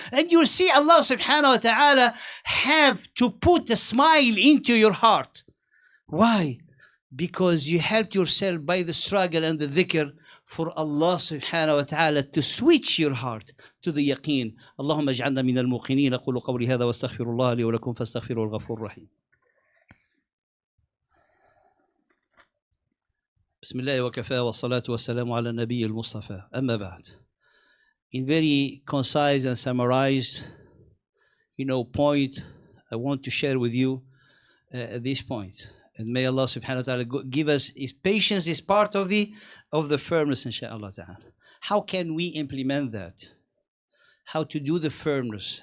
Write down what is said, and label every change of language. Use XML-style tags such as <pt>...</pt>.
<en>And you see Allah subhanahu wa ta'ala have to put a smile into your heart. Why? Because you helped yourself by the struggle and the dhikr for Allah subhanahu wa ta'ala to switch your heart to the yaqeen.</en> <ar>Allahumma ij'alna min al-muqinin. أقول قولي هذا واستغفر الله لي ولكم فاستغفروه الغفور الرحيم. بسم الله وكفى والصلاة والسلام على النبي المصطفى. أما بعد.</ar> <en>In very concise and summarized, point, I want to share with you this point. And may Allah subhanahu wa ta'ala give us His patience is part of the firmness, inshaAllah ta'ala. How can we implement that? How to do the firmness?</en>